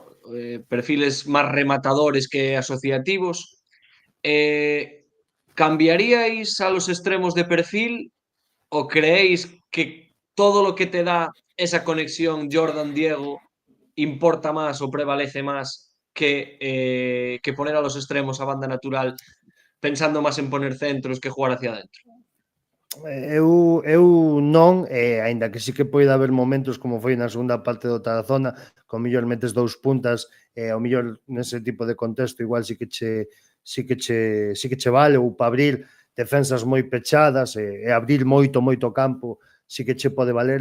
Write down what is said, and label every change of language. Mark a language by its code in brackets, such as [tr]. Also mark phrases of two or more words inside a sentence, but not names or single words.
[es] Perfiles más rematadores que asociativos, ¿cambiaríais a los extremos de perfil o creéis que todo lo que te da esa conexión Jordan-Diego importa más o prevalece más que poner a los extremos a banda natural pensando más en poner centros que jugar hacia adentro? [gl] Eu non, aínda que sí que pode haber momentos como foi na segunda parte do Tarazona, que ao mellor metes dous puntas, ao mellor nese tipo de contexto igual sí que che vale, ou para abrir defensas moi pechadas e abrir moito campo, sí que che pode valer.